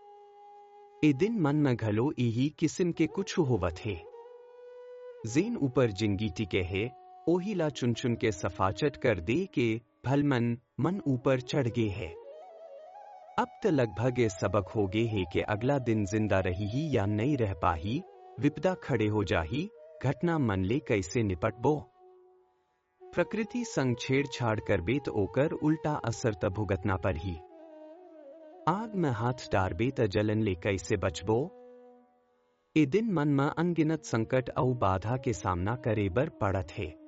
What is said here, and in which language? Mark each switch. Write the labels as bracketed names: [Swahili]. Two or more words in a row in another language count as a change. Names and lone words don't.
[Chhattisgarhi] ए दिन मन में घलो यही किस्म के कुछ होवत है। जेन ऊपर जिंगी टिके है ओहिला चुन चुन के सफाचट कर दे के भलमन मन ऊपर चढ़ गए है। अब तो लगभग ये सबक हो गए है कि अगला दिन जिंदा रही ही या नहीं रह पाही, विपदा खड़े हो जाही, घटना मन ले कैसे निपटबो। प्रकृति संग छेड़छाड़ कर बेत ओकर उल्टा असर त भुगतना पर ही। आग में हाथ डारबे त जलन ले कैसे बचबो। ए दिन मन में अनगिनत संकट और बाधा के सामना करे बर पड़त है।